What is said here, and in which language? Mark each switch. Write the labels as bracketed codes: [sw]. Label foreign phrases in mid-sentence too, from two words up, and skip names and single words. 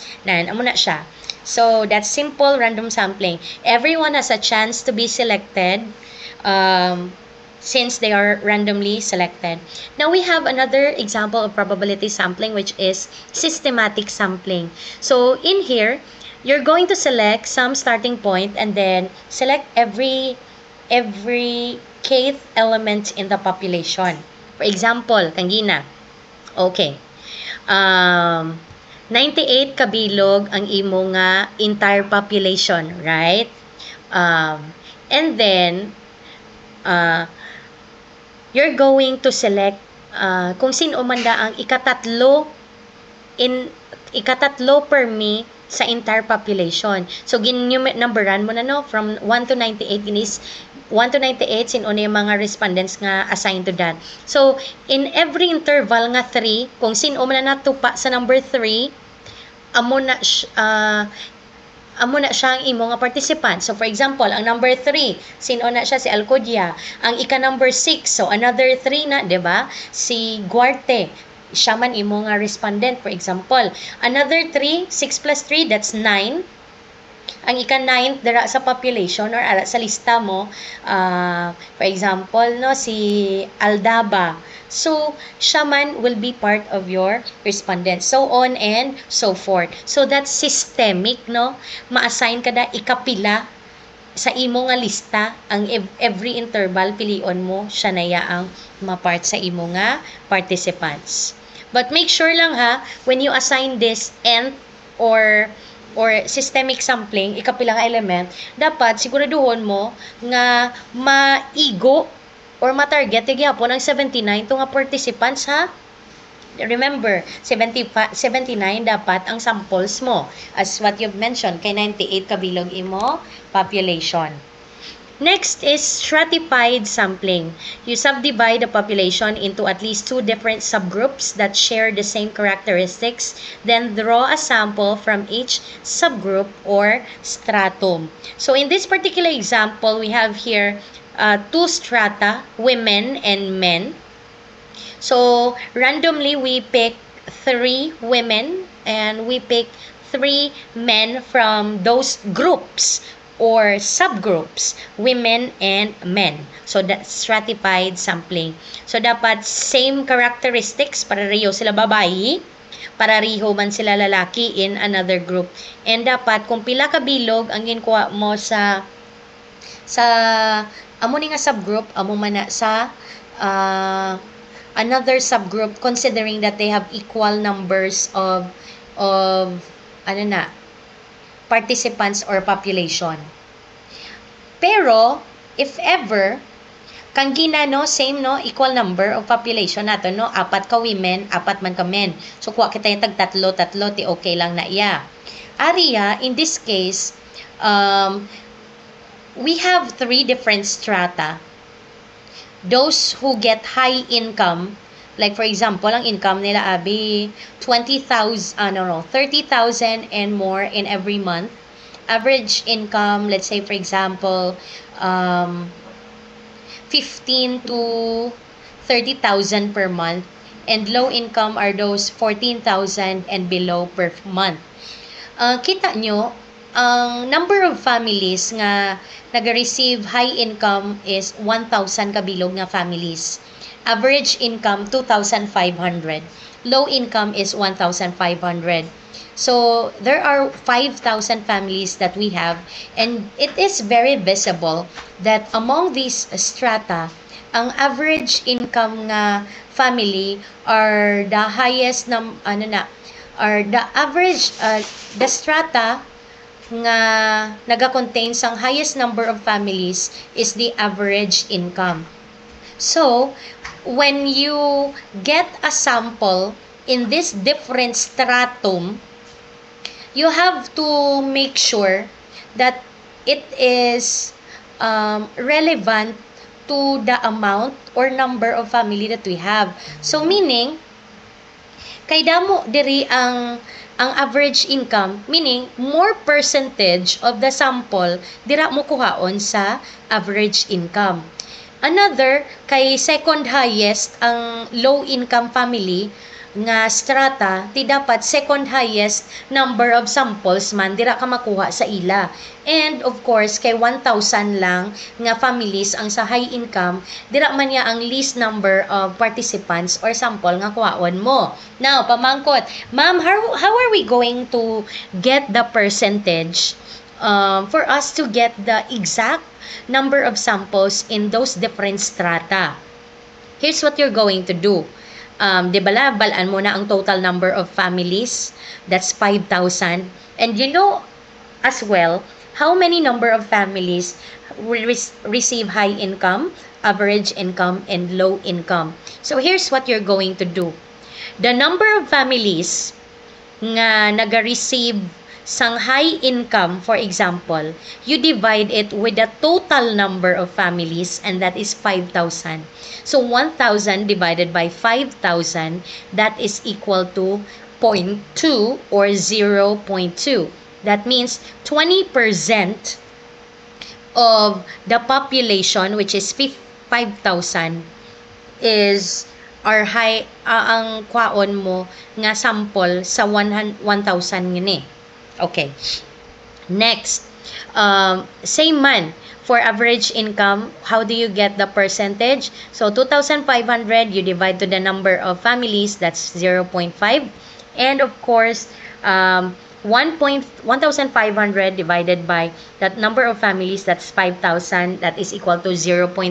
[hil] Amo na siya. [en] So, that's simple random sampling. Everyone has a chance to be selected since they are randomly selected. Now, we have another example of probability sampling, which is systematic sampling. So, in here, you're going to select some starting point and then select every kth element in the population. For example, [hil] kangina. Okay. 98 kabilog ang imo nga [en] entire population, [hil] right? [en] And then you're going to select [hil] kung sino man da ang ikatatlo per me sa [en] entire population. [hil] So, numberan mo na no, [en] from 1 to 98, [hil] ginis 1 to 98, sino na yung mga respondents nga [en] assigned to that. [hil] So, [en] in every interval [hil] nga 3, kung sino man na natupa sa number 3, amo na siya ang imo nga participant. [en] So, for example, [hil] ang number 3, sino na siya? Si Alcodia. Ang ika-number 6, [en] so another 3 [hil] na, di ba? Si Guarte. Siya man imo nga respondent, [en] for example. Another 3, 6 plus 3, that's 9. [hil] Ang ika-9 dara sa population or sa lista mo, [en] for example, [hil] no, si Aldaba. [en] So, [hil] siya man [en] will be part of your respondent. So on and so forth. So, that's systemic, no? [hil] Ma-assign ka na ikapila sa imo nga lista, ang every interval, pilion mo, siya na yaang ma-part sa imo nga participants. [en] But make sure [hil] lang ha, [en] when you assign this nth or systemic sampling, [hil] ikapilang element, dapat siguraduhon mo nga maigo or ma-target gyapon ang 79 to nga participants ha. Remember, 79 dapat ang samples mo [en] as what you've mentioned [hil] kay 98 kabilog imo population. [en] Next is stratified sampling. You subdivide the population into at least 2 different subgroups that share the same characteristics, then draw a sample from each subgroup or stratum. So in this particular example, we have here 2 strata, women and men. So randomly, we pick 3 women and we pick 3 men from those groups or subgroups, women and men. So, that's stratified sampling. So, [hil] dapat same characteristics, pareho sila babae, pareho man sila lalaki [en] in another group. [hil] And dapat, kung pila ka bilog ang ginkuha mo sa amo ni nga subgroup, amo man na sa [en] another subgroup, considering that they have equal numbers of participants or population. Pero, if ever, [hil] kang gina, no, same, no, [en] equal number of population [hil] nato, no, 4 ka women, 4 man ka men. So, kuha kita yung tatlo, ti okay lang na iya. Ariya, [en] in this case, we have 3 different strata. Those who get high income, like for example, [hil] ang income nila abi 30,000 [en] and more in every month. Average income, let's say for example, 15 to 30,000 per month, and low income are those 14,000 and below per month. [hil] Kita nyo, ang [en] number of families [hil] nga nag-receive [en] high income [hil] is 1,000 kabilog nga families. [en] Average income 2,500. Low income is 1,500. So there are 5,000 families that we have, and it is very visible that among these strata, ang average income nga family are the highest are the average the strata [hil] nga naga-contain sang [en] highest number of families is the average income. So, when you get a sample in this different stratum, you have to make sure that it is relevant to the amount or number of family that we have. So, meaning, [hil] kay damo diri ang [en] average income, meaning more percentage of the sample [hil] dira mo kuhaon sa [en] average income. [hil] Another, kay [en] second highest [hil] ang [en] low income family [hil] nga strata, ti dapat [en] second highest number of samples [hil] man dira ka makuha sa ila. [en] And of course, [hil] kay 1,000 lang nga families ang sa [en] high income, [hil] dira man niya ang [en] least number of participants or sample [hil] nga kuhaon mo. Now, pamangkot, ma'am, [en] how are we going to get the percentage for us to get the exact number of samples in those different strata? Here's what you're going to do. [hil] Di ba balaan mo na ang [en] total number of families? That's 5,000. And you know as well, how many number of families will receive high income, average income, and low income? So here's what you're going to do. The number of families [hil] nga naga-receive sang [en] high income, for example, you divide it with the total number of families, and that is 5,000. So 1,000 divided by 5,000, that is equal to 0.2 or 0.2. That means 20% of the population, which is 5,000, is [hil] ang kwaon mo nga sample sa 1,000 ngini. [en] Okay. Next, same man for average income. How do you get the percentage? So 2,500 you divide to the number of families, that's 0.5, and of course 1,500 divided by that number of families, that's 5,000, that is equal to 0.3.